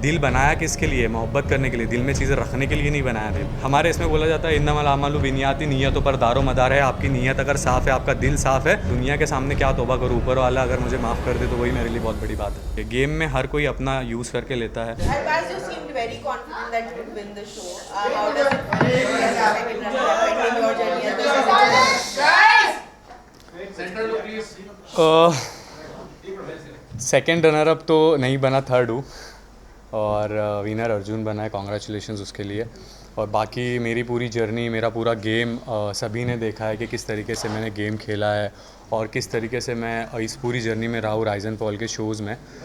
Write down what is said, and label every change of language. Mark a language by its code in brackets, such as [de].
[hi] दिल बनाया किसके लिए? मोहब्बत करने के लिए। दिल में चीज़ें रखने के लिए नहीं बनाया दिल। हमारे इसमें बोला जाता है [ar] इन्नमल आमालु बिनियाती, [hi] नियतों पर दारो मदार है। आपकी नीयत अगर साफ है, आपका दिल साफ है, दुनिया के सामने क्या तौबा करूँ। ऊपर वाला अगर मुझे माफ़ कर दे तो वही मेरे लिए बहुत बड़ी बात है। गेम में हर कोई अपना यूज़ करके लेता है। [en] As you seemed very confident that you would win the show. How does it feel as a second runner up in your journey as the [hi] second runner up तो नहीं बना, थर्ड हूँ। और विनर अर्जुन बना है, कॉन्ग्रेचुलेशंस उसके लिए। और बाकी मेरी पूरी जर्नी, मेरा पूरा गेम सभी ने देखा है कि किस तरीके से मैंने गेम खेला है और किस तरीके से मैं इस पूरी जर्नी में रहा हूँ राइज एंड फॉल के शोज़ में।